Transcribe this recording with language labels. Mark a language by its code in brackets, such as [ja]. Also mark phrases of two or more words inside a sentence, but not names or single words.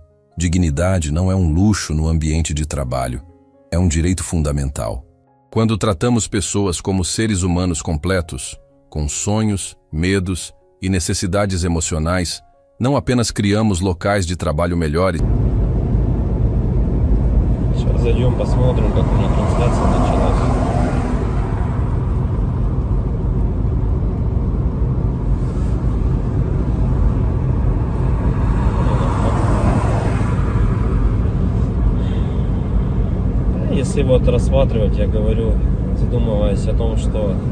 [pt] Dignidade não é um luxo no ambiente de trabalho, é um direito fundamental. Quando tratamos pessoas como seres humanos completos, com sonhos, medos e necessidades emocionais, não apenas criamos locais de trabalho melhores. [ru] Сейчас зайдем, посмотрим, как у них трансляция началась. Если вот рассматривать, я говорю, задумываясь о том, что